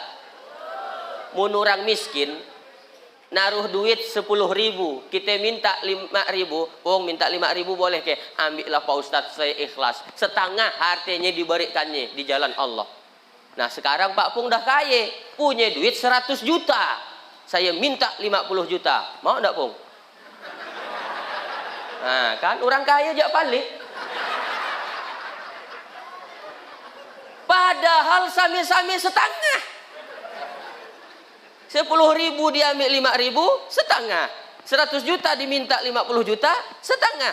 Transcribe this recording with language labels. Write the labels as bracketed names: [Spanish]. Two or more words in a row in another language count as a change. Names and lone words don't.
[Malay] Mun orang miskin naruh duit 10.000, kita minta 5.000, Pung minta 5.000 boleh ke? [Indonesian] Ambillah Pak Ustadz, saya ikhlas. Setengah hartanya diberikannya di jalan Allah. [Malay] Nah sekarang Pak Pung dah kaya, punya duit 100 juta. [Indonesian] Saya minta 50 juta. Mau enggak Pung? [Malay] Nah kan orang kaya jak balik. [Indonesian] Padahal sami-sami setengah. 10.000 diambil 5.000, setengah. 100 juta diminta 50 juta, setengah.